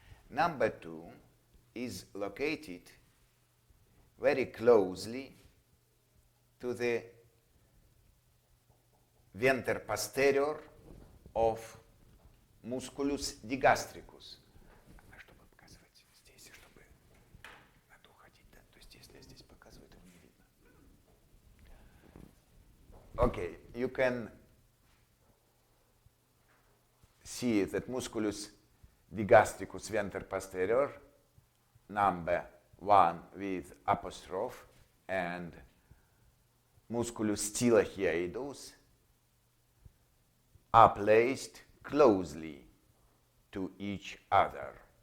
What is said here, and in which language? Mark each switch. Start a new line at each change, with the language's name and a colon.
English: Number 2 is located very closely to the venter posterior of musculus digastricus.
Russian: А чтобы показывать здесь, чтобы надо уходить, да? То есть если я здесь показываю, этого не видно.
English: Okay, you can see that musculus digastricus venter posterior, number 1 with apostrophe, and musculus stylohyoidus are placed closely to each other.